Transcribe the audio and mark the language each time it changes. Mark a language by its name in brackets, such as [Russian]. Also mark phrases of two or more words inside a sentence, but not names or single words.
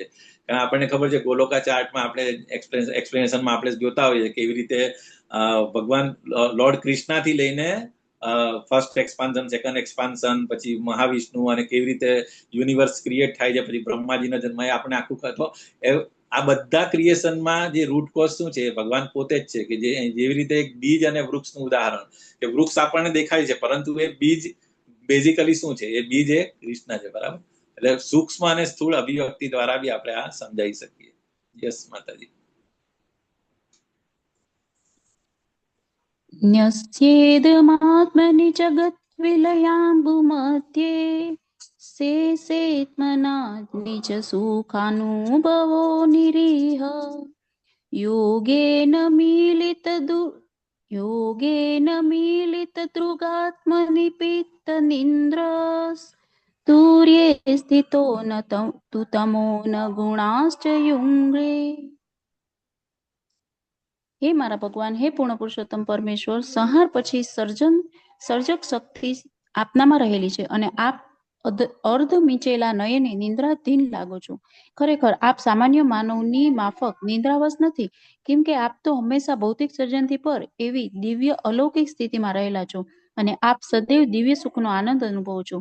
[Gujarati] કારણ આપણને ખબર છે ગોલોકા ચાર્ટમાં આપણે એક્સપ્લેનેશનમાં આપણે જોતા હોઈએ કેવી રીતે ભગવાન લોર્ડ કૃષ્ણથી લઈને [English] first expansion, second expansion, [Gujarati] પછી મહાવિષ્ણુ અને કેવી રીતે [English] universe create [Gujarati] થાય છે, પછી બ્રહ્માજીનો જન્મ, એ આપણે આખું આ બધા ક્રિએશનમાં જે [English] root cause [Gujarati] શું છે ભગવાન પોતે જ છે. કે જેવી રીતે એક બીજ અને વૃક્ષનું ઉદાહરણ, કે વૃક્ષ આપણને દેખાય છે પરંતુ એ બીજ બેઝિકલી શું છે, એ બીજ એ કૃષ્ણ છે. બરાબર, એટલે સૂક્ષ્મ અને સ્થૂળ અભિવ્યક્તિ દ્વારા બી આપણે આ સમજાવી શકીએ. યસ માતાજી. [Sanskrit] न्यस्येदमात्मनि जगद्विलयाम्बुमध्ये शेषेत्मना निजसुखानुभवो निरीह योगेन मीलितदृगात्मनिपीतनिन्द्रस् तुर्ये स्थितो न तु तमो न गुणाश्च युङ्ग्रे. [Gujarati] હે મારા ભગવાન, હે પૂર્ણ પુરુષોત્તમ પરમેશ્વર, સંહાર પછી સર્જક શક્તિ આપનામાં રહેલી છે અને આપ અર્ધ મીચેલા નયને નિંદ્રાધીન લાગો છો. ખરેખર આપ સામાન્ય માનવની માફક નિંદ્રાવશ નથી, કેમ કે આપ તો હંમેશા ભૌતિક સર્જનથી પર એવી દિવ્ય અલૌકિક સ્થિતિમાં રહેલા છો અને આપ સદૈવ દિવ્ય સુખનો આનંદ અનુભવો છો.